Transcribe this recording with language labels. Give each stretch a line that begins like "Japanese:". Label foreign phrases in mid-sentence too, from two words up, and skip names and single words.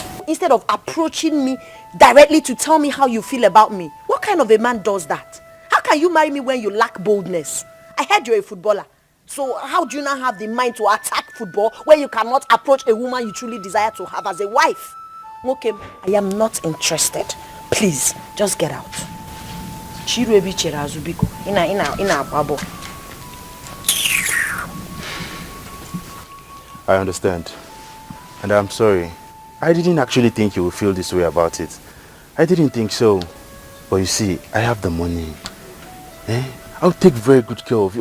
English: Instead of approaching me directly to tell me how you feel about me. What kind of a man does that? How can you marry me when you lack boldness? I heard you're a footballer. So how do you now have the mind to attack football when you cannot approach a woman you truly desire to have as a wife? Okay, I am not interested. Please, just get out.
Igbo: Chiruebi Cherazubiko. Ina babo.
English: I understand. And I'm sorry. I didn't actually think you would feel this way about it. I didn't think so. But you see, I have the money. I'll take very good care of you.